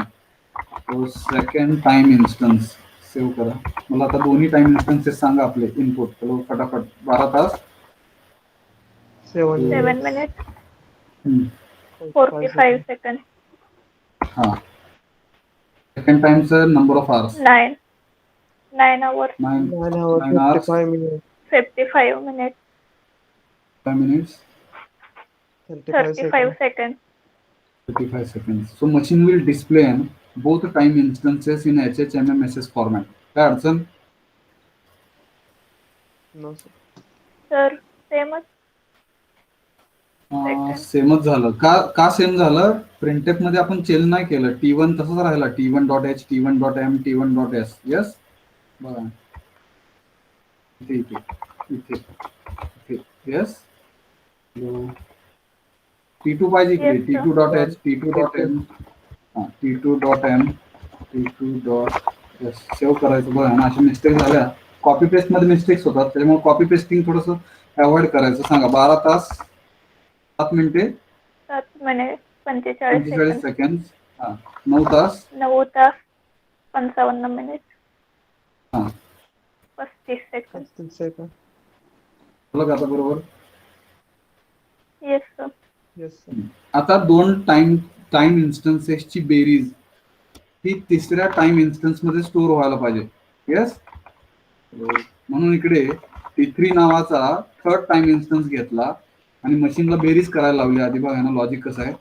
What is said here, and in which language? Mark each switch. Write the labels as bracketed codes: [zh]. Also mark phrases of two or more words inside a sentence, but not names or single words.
[mr] तो [en] second time instance save [mr] करा. मला आता दोन्ही [en] time instances [mr] सांगा आपले इनपुट. चलो फटाफट. 12 तास 7 [en] 7 minutes, 45 seconds. [mr] हा. सेकंड टाइमचं [en] number of hours 9 hours, 9 hours, 9 hours, 55 minutes, 55 minutes, 5 minutes, 35 35 seconds. seconds. 35 seconds. So machine will display both time instances in HHMMSS format. [mr] काय अडचण? [en] No, sir. Sir, same as [mr] सेमच झालं. का सेम झालं? प्रिंटेप मध्ये आपण चेंज नाही केलं. T1 तसंच राहिला. [en] T1 dot H, T1 dot M, T1 dot S. Yes. [mr] बघा इथे येस. T2 पाहिजे इकडे. [en] Yes, sir. T2 dot H, T2 dot M, T2 dot M, T2 dot S. save [mr] करायचं. बघा ना, अशा मिस्टेक झाल्या. [en] copy paste [mr] मध्ये मिस्टेक्स होतात, त्याच्यामुळे [en] copy pasting [mr] थोडंसं अवॉइड करायचं. सांगा 12 तास 7 मिनिटे [en] 7 minutes, 45 45 seconds. [mr] सेकंड. 9 तास 9 तास 55 minutes, हा. [en] 35 seconds. 15 seconds. [mr] बघा आता बरोबर. [en] Yes, sir. Yes, sir. [mr] आता दोन [en] time instances [mr] बेरीज ही तिसऱ्या [en] time instance [mr] मध्ये स्टोअर व्हायला पाहिजे. येस. म्हणून इकडे T3 नावाचा [en] third time instance [mr] घेतला आणि मशीनला बेरीज करायला लावली. आधी बघा ना लॉजिक कसं आहे.